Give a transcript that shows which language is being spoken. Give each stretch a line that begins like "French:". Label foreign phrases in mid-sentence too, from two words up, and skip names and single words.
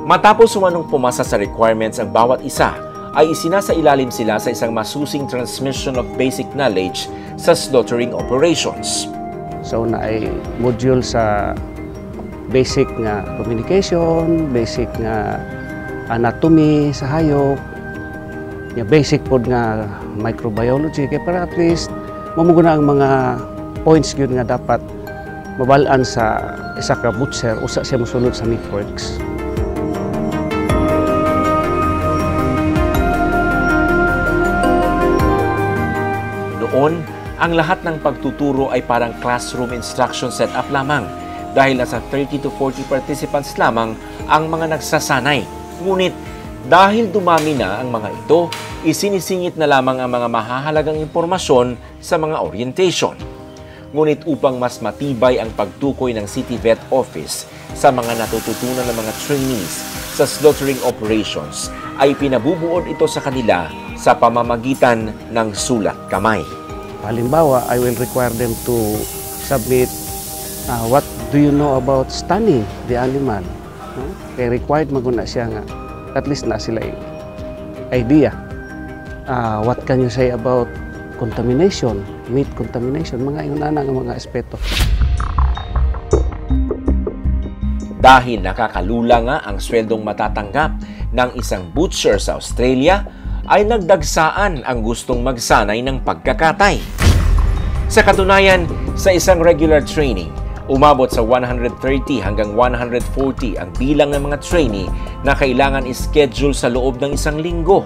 Filipino: Matapos umanong pumasa sa requirements ang bawat isa, ay isinasailalim sila sa isang masusing
English: transmission of basic knowledge
Filipino: sa
English: slaughtering operations.
Cebuano: So na ay module sa basic nga communication, basic nga anatomy sa hayop, yung basic pod nga microbiology kay para at least mamuguna ang mga points gyud nga dapat mabalaan sa isa ka butcher usa siya mosulod sa
English: meat works.
Filipino: Noon, ang lahat ng pagtuturo ay parang
English: classroom instruction setup
Filipino: lamang dahil nasa 30 to 40 participants lamang ang mga nagsasanay. Ngunit dahil dumami na ang mga ito, isinisingit na lamang ang mga mahahalagang impormasyon sa mga orientation. Ngunit upang mas matibay ang pagtukoy ng City Vet Office sa mga natututunan ng mga trainees sa
English: slaughtering operations,
Filipino: ay pinabubuod ito sa kanila sa pamamagitan ng sulat kamay. Halimbawa,
English: I will require them to submit what do you know about stunning the animal.
Cebuano: Kaya required maguna siya nga at least na sila idea.
English: What can you say about contamination, meat contamination,
Filipino: mga inunana ng mga aspeto. Dahil nakakalula nga ang sweldong matatanggap ng isang butcher sa Australia, ay nagdagsaan ang gustong magsanay ng pagkakatay. Sa katunayan, sa isang regular training, umabot sa 130 hanggang 140 ang bilang ng mga trainee na kailangan ischedule sa loob ng isang linggo.